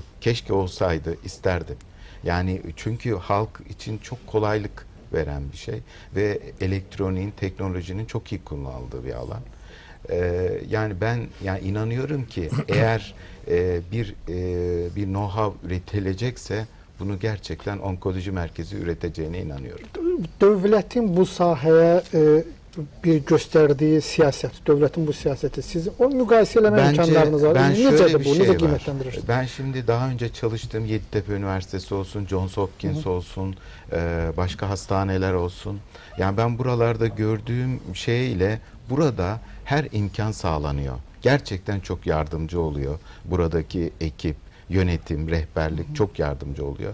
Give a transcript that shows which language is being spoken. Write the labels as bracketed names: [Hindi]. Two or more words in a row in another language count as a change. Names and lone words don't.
[Turkish] Keşke olsaydı, isterdim. Yani çünkü halk için çok kolaylık veren bir şey ve elektroniğin, teknolojinin çok iyi kullanıldığı bir alan. Yani ben inanıyorum ki eğer bir know-how üretilecekse bunu gerçekten onkoloji merkezi üreteceğine inanıyorum. Devletin bu sahaya bir gösterdiği siyaset, devletin bu siyaseti [Azerbaijani] siz o müqayisə eləmə imkanlarınız var. Necədir bu? Necə qiymətləndirirsiniz? [Turkish] Ben şimdi daha önce çalıştığım Yeditepe Üniversitesi olsun, Johns Hopkins olsun, başka hastaneler olsun. Yani ben buralarda gördüğüm şeyle burada her imkan sağlanıyor. Gerçekten çok yardımcı oluyor. Buradaki ekip, yönetim, rehberlik çok yardımcı oluyor.